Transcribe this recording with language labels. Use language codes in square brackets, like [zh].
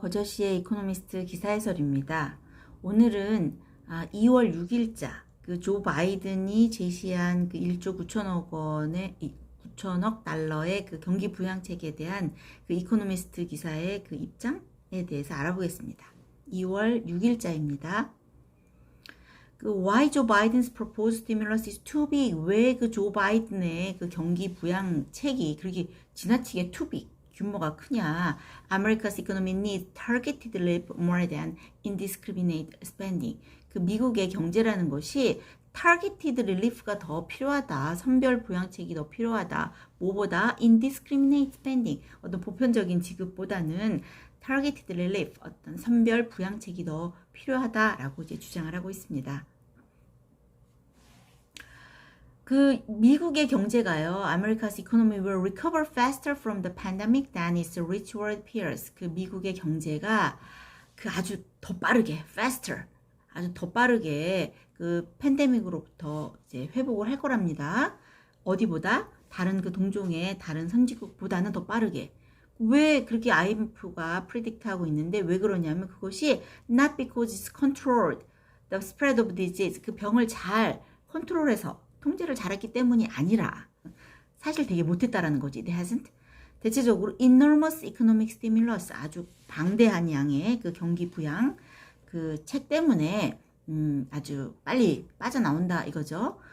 [ko] 거저씨의 이코노미스트 기사 해설입니다. 오늘은 2월 6일자 그 조 바이든이 제시한 그 1조 9천억 원의 9천억 달러의 그 경기 부양책에 대한 그 이코노미스트 기사의 그 입장에 대해서 알아보겠습니다. 2월 6일자입니다. [en] 그 Why Joe Biden's proposed stimulus is too big? [ko] 왜 그 조 바이든의 그 경기 부양책이 그렇게 지나치게 [en] too big? [ko] 규모가 크냐? [en] America's economy needs targeted relief more than indiscriminate spending. [ko] 그 미국의 경제라는 것이 targeted relief가 더 필요하다. 선별 부양책이 더 필요하다. 뭐보다 [en] indiscriminate spending. [ko] 어떤 보편적인 지급보다는 targeted relief, 어떤 선별 부양책이 더 필요하다라고 이제 주장을 하고 있습니다. 그 미국의 경제가요, [en] America's economy will recover faster from the pandemic than its rich world peers. [ko] 그 미국의 경제가 그 아주 더 빠르게, faster, 아주 더 빠르게 그 팬데믹으로부터 이제 회복을 할 거랍니다. 어디보다? 다른 그 동종의 다른 선진국보다는 더 빠르게. 왜 그렇게 IMF가 프리딕트하고 있는데 왜 그러냐면 그것이 [en] not because it's controlled the spread of disease. [ko] 그 병을 잘 컨트롤해서 통제를 잘했기 때문이 아니라 사실 되게 못했다라는 거지. [en] It hasn't. [ko] 대체적으로 [en] enormous economic stimulus, [ko] 아주 방대한 양의 그 경기 부양 그 책 때문에 아주 빨리 빠져나온다 이거죠.